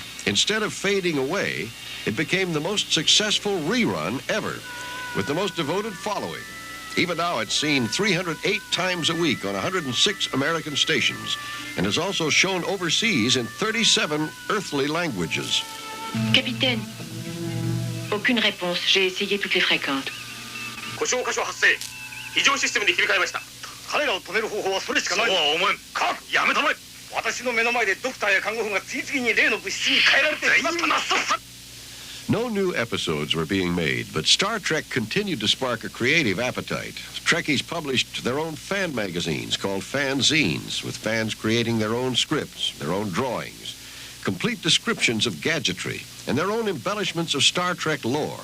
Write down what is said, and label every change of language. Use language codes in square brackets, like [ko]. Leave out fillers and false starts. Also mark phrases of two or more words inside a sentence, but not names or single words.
[en] Instead of fading away, it became the most successful rerun ever, with the most devoted following. Even now, it's seen 308 times a week on 106 American stations, and is also shown overseas in 37 earthly languages. [fr] Capitaine, aucune réponse. J'ai essayé toutes les fréquentes. [ja] 故障箇所発生。非常システムに切り替えました。彼らを止める方法はそれしかない。そうは思えん。科学やめたまえ。私の目の前でドクターや看護婦が次々に例の物質に変えられてしまったな。 [en] No new episodes were being made, but Star Trek continued to spark a creative appetite. Trekkies published their own fan magazines called fanzines, with fans creating their own scripts, their own drawings, complete descriptions of gadgetry, and their own embellishments of Star Trek lore.